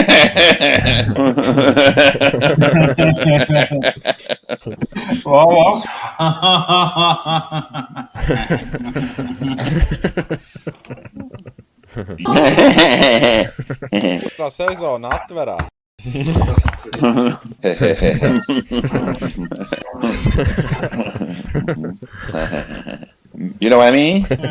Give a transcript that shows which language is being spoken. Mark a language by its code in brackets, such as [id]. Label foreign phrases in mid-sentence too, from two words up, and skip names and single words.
[lv] Tā sezona atverās. [en] You know what I mean?